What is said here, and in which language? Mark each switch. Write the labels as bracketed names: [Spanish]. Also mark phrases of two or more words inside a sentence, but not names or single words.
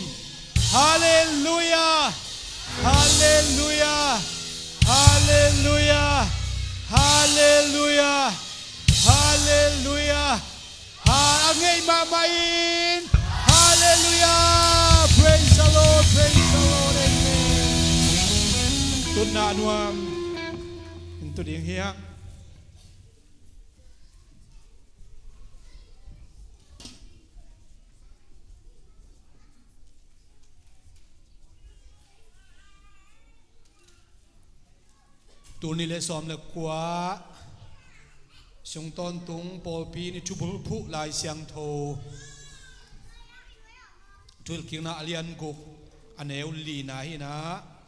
[English] Hallelujah, hallelujah, hallelujah, hallelujah, hallelujah. [Paite Chin] Angai mamain. [English] Hallelujah, praise the Lord, amen. [Paite Chin] Tun na nuam into ding hiya. Tuni le som le kwa sung ton tung pol pi ni chubul phu lai siang tho tul king na alian guk aneu li na hi na